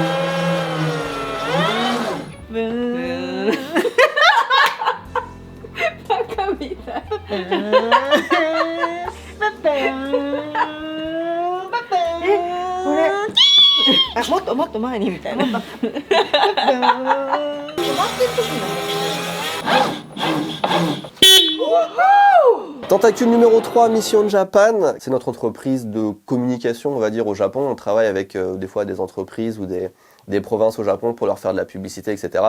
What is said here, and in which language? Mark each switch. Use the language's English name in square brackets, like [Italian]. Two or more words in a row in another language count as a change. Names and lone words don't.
[Japanese] ブーン。バカみたい。もっと前にみたいな。 [French] Tentacule numéro 3, Mission Japan. C'est notre entreprise de communication, on va dire, au Japon. On travaille avec des fois des entreprises ou des provinces au Japon pour leur faire de la publicité, etc.